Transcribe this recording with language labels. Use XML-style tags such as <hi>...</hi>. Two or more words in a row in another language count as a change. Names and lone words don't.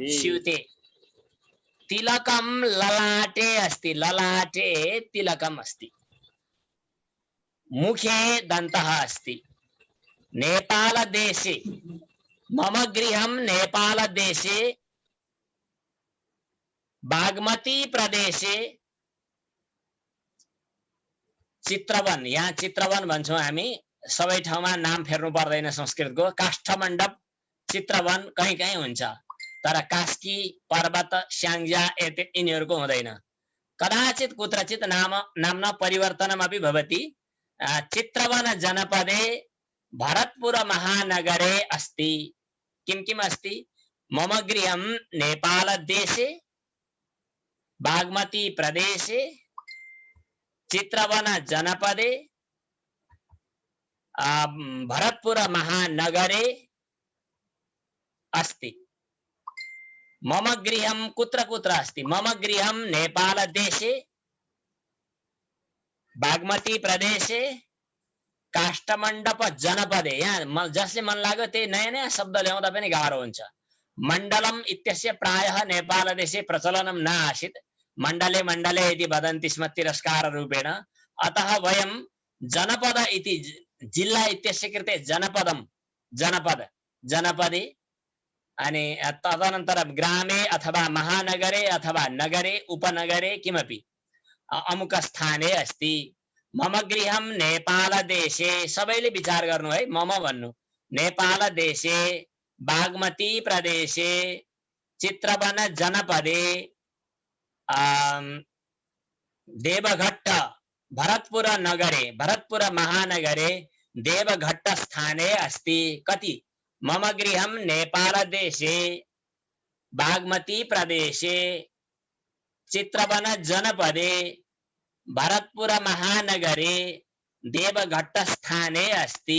<sa>स्यूते। तिलकं ललाटे अस्ति। ललाटे तिलकम् अस्ति। मुखे दन्तः अस्ति। नेपालदेशे, मम गृहं नेपालदेशे बागमती प्रदेशे चित्रवन।</sa> <ne>यहाँ चित्रवन भन्छौँ हामी। सबै ठाउँमा नाम फेर्नु पर्दैन संस्कृतको। काष्ठमण्डप, चित्रवन कहीँ कहीँ हुन्छ, तर कास्की, पर्वत, स्याङ्जा यिनीहरूको हुँदैन।</ne> <sa>कदाचित कुत्रचित नाम्ना परिवर्तनमपि भवति। चित्रवन जनपदे भरतपुर महानगरे अस्ति। किं किम् अस्ति? मम गृहं नेपालदेशे बागमती प्रदेशे चित्रवन जनपदे भरतपुर महानगरे अस्ति। मम गृहं कुत्र कुत्र अस्ति? मम गृहं नेपाल देशे, बागमती प्रदेशे, काष्ठमण्डप जनपदे।</sa> <ne>यहाँ जसले मन लाग्यो त्यही नयाँ नयाँ शब्द ल्याउँदा पनि गाह्रो हुन्छ।</ne> <sa>मण्डलम इत्यस्य प्रायः नेपाल देशे प्रचलनं न आसीत्। मण्डले मण्डले इति वदन्ति स्म तिरस्कार रूपेण। अतः वयं जनपद इति जिल्ला इत्यस्य कृते जनपदं जनपद जनपदे अनि तदनन्तरं ग्रामे अथवा महानगरे अथवा नगरे उपनगरे किमपि अमुक स्थाने अस्ति। मम गृहं नेपाल देशे,</sa> <ne>सबैले विचार गर्नु है, मम भन्नु।</ne> <sa>नेपाल देशे, बागमती प्रदेशे, चित्रवन जनपदे, देवघट्ट भरतपुर नगरे, भरतपुर महानगरे, देवघट्ट स्थाने अस्ति।</sa> <ne>कति?</ne> <sa>मम गृहं नेपाल देशे, बागमती प्रदेशे, चित्रवन जनपदे, भरतपुर महानगरे, देवघट्ट स्थाने अस्ति।</sa>